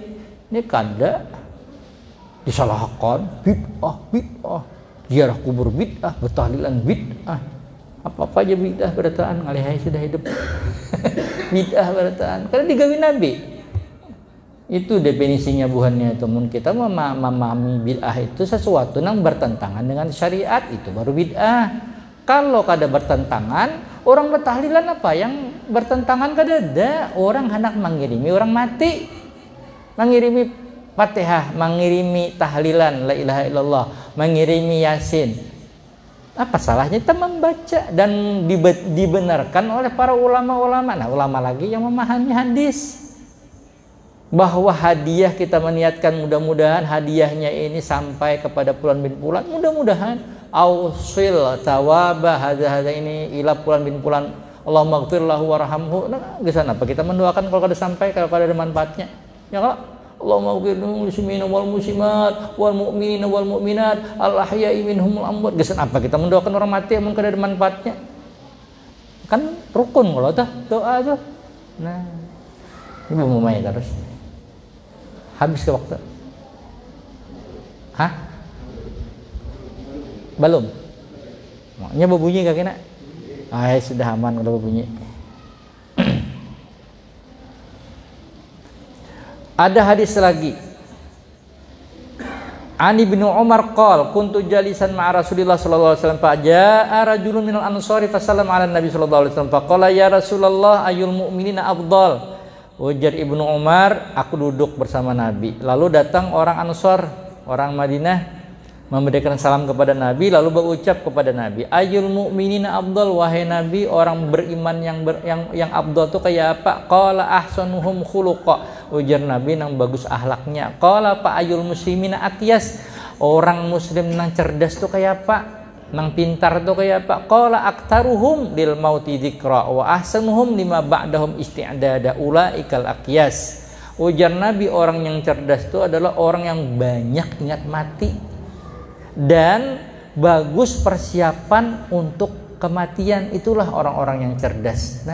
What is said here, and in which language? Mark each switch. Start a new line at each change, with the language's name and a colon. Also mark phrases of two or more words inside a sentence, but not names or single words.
Banjar: Ini kada disalahkan bid'ah, ziarah kubur bid'ah, bertahlilan bid'ah. Apa-apa aja bid'ah berataan ngalihai sudah hidup. Bid'ah berataan karena digawi Nabi. Itu definisinya buhannya itu.
Indonesian: Mun kita memahami bid'ah itu sesuatu yang bertentangan dengan syariat, itu baru bid'ah.
Banjar: Kalau kada bertentangan, orang bertahlilan apa yang bertentangan kada ada.
Indonesian: Orang hendak mengirimi orang mati, mengirimi Fatihah, mengirimi tahlilan la ilaha illallah, mengirimi Yasin. Apa salahnya kita membaca dan dibenarkan oleh para ulama-ulama. Nah, ulama lagi yang memahami hadis. Bahwa hadiah kita meniatkan mudah-mudahan hadiahnya ini sampai kepada Fulan bin Fulan, mudah-mudahan
Arabic: أوصل ثواب هذا
Indonesian: ini ila Fulan bin Fulan,
Arabic: اللهم اغفر له وارحمه.
Banjar: Nah, gesan apa kita mendoakan kalau kada sampai, kalau kada ada manfaatnya. Ya kalau
Arabic: اللهم اغفر للمسلمين والمسلمات والمؤمنين والمؤمنات الأحياء منهم الأموات.
Banjar: Gesan apa kita mendoakan orang mati yang kada ada manfaatnya? Kan rukun kalau tuh doa tuh.
Indonesian: Nah, ini memulai terus. Habis ke waktu? Hah? Belum?
Banjar: Maknya berbunyi kaki nak? Sudah aman udah berbunyi.
Indonesian: Ada hadis lagi.
Arabic: عن بن عمر قال كنت جالسا مع رسول الله صلى الله عليه وسلم فجاء رجل من الأنصار فسلم على النبي صلى الله عليه وسلم فقال يا رسول الله أي المؤمنين أفضل.
Banjar: Ujar Ibnu Umar, aku duduk bersama Nabi.
Indonesian: Lalu datang orang Ansor, orang Madinah, memberikan salam kepada Nabi, lalu berucap kepada Nabi,
Arabic: أي المؤمنين أفضل,
Indonesian: wahai Nabi, orang beriman yang afdal itu kayak apa?
Arabic: قال أحسنهم خلقا.
Banjar: Ujar Nabi, yang bagus akhlaknya.
Arabic: قال فأي المسلمين أكيس,
Indonesian: orang muslim yang cerdas itu kayak apa?
Banjar: Nang pintar tuh kayak apa?
Arabic: قال أكثرهم للموت ذكرا وأحسنهم لما بعدهم استعدادا أولئك الأكياس.
Banjar: Ujar Nabi, orang yang cerdas itu adalah orang yang banyak ingat mati dan bagus persiapan untuk kematian.
Indonesian: Itulah orang-orang yang cerdas.